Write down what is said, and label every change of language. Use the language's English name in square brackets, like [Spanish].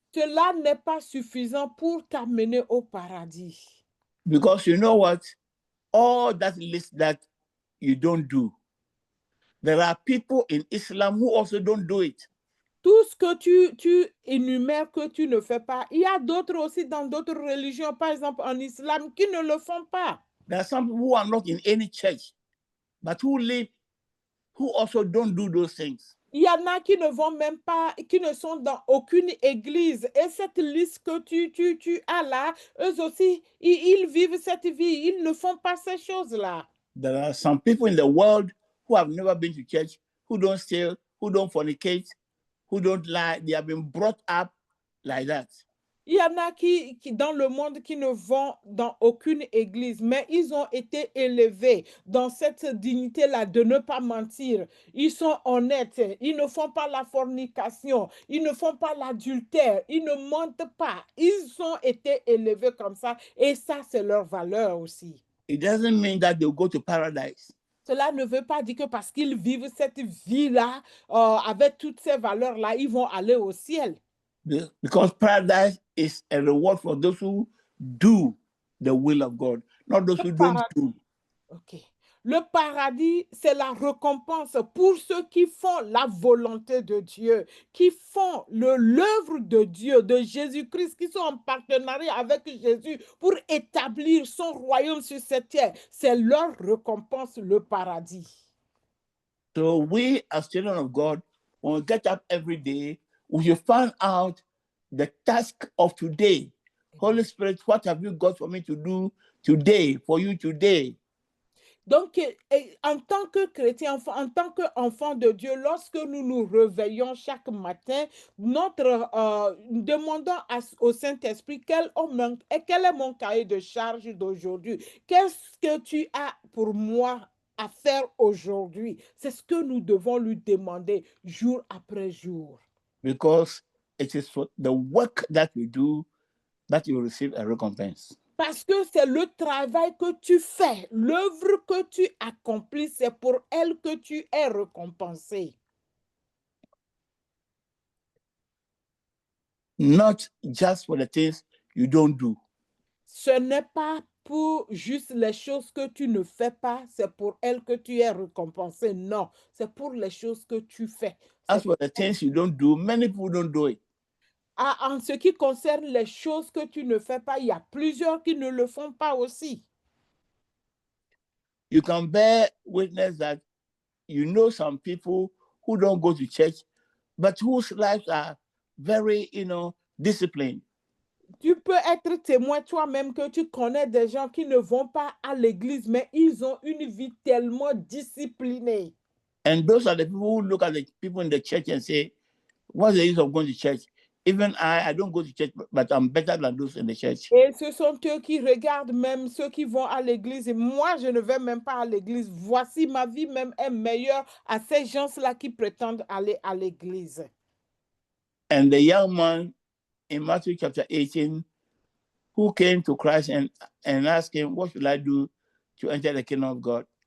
[French] Cela n'est pas suffisant pour t'amener au paradis. [English] Because you know what? All that list that you don't do, there are people in Islam who also don't do it. [French] Tout ce que tu énumères que tu ne fais pas, il y a d'autres aussi dans d'autres religions, par exemple en islam, qui ne le font pas. [English] There are some people who are not in any church, but who also don't do those things. [French] Il y en a qui ne vont même pas, qui ne sont dans aucune église. Et cette liste que tu as là, eux aussi, ils vivent cette vie. Ils ne font pas ces choses-là. [English] There are some people in the world who have never been to church, who don't steal, who don't fornicate, who don't lie. They have been brought up like that. [French] Il y en a qui dans le monde qui ne vont dans aucune église, mais ils ont été élevés dans cette dignité-là de ne pas mentir. Ils sont honnêtes, ils ne font pas la fornication, ils ne font pas l'adultère, ils ne mentent pas. Ils ont été élevés comme ça et ça, c'est leur valeur aussi. [English] It doesn't mean that they'll go to paradise. [French] Cela ne veut pas dire que parce qu'ils vivent cette vie-là, avec toutes ces valeurs-là, ils vont aller au ciel. [English] Because paradise is a reward for those who do the will of God, not those who don't do. Okay. [French] Le paradis, c'est la récompense pour ceux qui font la volonté de Dieu, qui font l'œuvre de Dieu, de Jésus-Christ, qui sont en partenariat avec Jésus pour établir son royaume sur cette terre. C'est leur récompense, le paradis. [English] So we, as children of God, when we get up every day, we should find out the task of today. Holy Spirit, what have you got for me to do today, for you today? [French] Donc, en tant que chrétien, en tant qu'enfant de Dieu, lorsque nous nous réveillons chaque matin, demandons au Saint-Esprit quel est mon cahier de charge d'aujourd'hui? Qu'est-ce que tu as pour moi à faire aujourd'hui? C'est ce que nous devons lui demander jour après jour. [English] Because it is for the work that we do that you receive a recompense. [French] Parce que c'est le travail que tu fais, l'œuvre que tu accomplis, c'est pour elle que tu es récompensé. [English] Not just for the things you don't do. [French] Ce n'est pas pour juste les choses que tu ne fais pas, c'est pour elles que tu es récompensé. Non, c'est pour les choses que tu fais. [English] As for the things you don't do, many people don't do it. [French] En ce qui concerne les choses que tu ne fais pas, il y a plusieurs qui ne le font pas aussi. [English] You can bear witness that you know some people who don't go to church, but whose lives are very, disciplined. [French] Tu peux être témoin toi-même que tu connais des gens qui ne vont pas à l'église, mais ils ont une vie tellement disciplinée. [English] And those are the people who look at the people in the church and say, what's the use of going to church? Even I don't go to church, but I'm better than those in the church. [French] Et ce sont eux qui regardent même ceux qui vont à l'église. Et moi, je ne vais même pas à l'église. Voici, ma vie même est meilleure à ces gens-là qui prétendent aller à l'église. [English] And the young man in Matthew chapter 18, who came to Christ and asked him, what should I do to enter the kingdom of God?